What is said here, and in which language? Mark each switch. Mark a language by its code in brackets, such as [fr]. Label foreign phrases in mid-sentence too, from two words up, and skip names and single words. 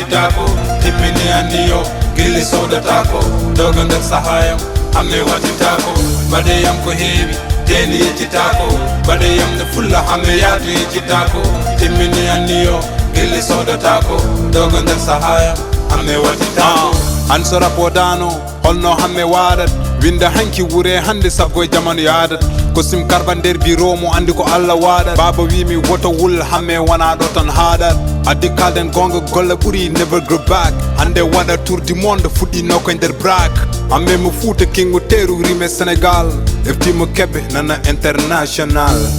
[ff] Tako, timmini anniyo, gilli sodata ko, doga nder sahayam, hamme watita ko, badeyam ko heewi, deni yettita ko, badeyam no fulla, hamme yaadu yettita ko, timmini anniyo, gilli sodata ko, doga nder sahayam, hamme watita ko. Ah, an so rapodano, Holno hamme waɗat, winde hanki wure hande, sappo e jamanu yadat. Ko sim karba nder biro mo andi ko Allah waɗat. Baba wi mi woto wul, hamme wana ɗo tan haɗat. Addi kalden gonga, golle ɓuri, [en] never go back. [ff] Hande waɗa [fr] tour du monde, [ff] fuɗɗino koye nder brak. Hamme mo Fouta, king mo teru, rime Sénégal. Efti mo kebbe, nana international.